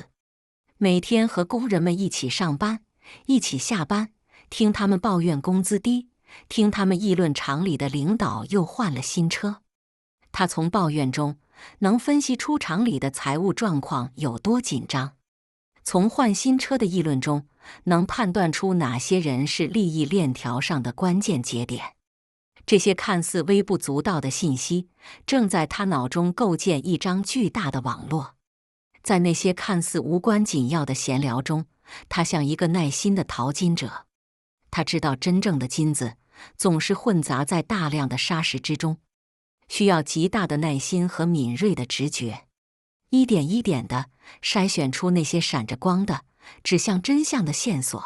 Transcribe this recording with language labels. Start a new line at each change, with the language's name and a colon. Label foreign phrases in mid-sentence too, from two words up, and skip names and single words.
Chinese: 每天和工人們一起上班，一起下班，聽他們抱怨工資低，聽他們議論廠裡的領導又換了新車。他從抱怨中能分析出廠裡的財務狀況有多緊張，從換新車的議論中能判斷出哪些人是利益鏈條上的關鍵節點。這些看似微不足道的信息，正在他腦中構建一張巨大的網絡。在那些看似無關緊要的閒聊中，他像一個耐心的淘金者。他知道真正的金子總是混雜在大量的沙石之中，需要極大的耐心和敏銳的直覺，一點一點地篩選出那些閃着光的、指向真相的線索。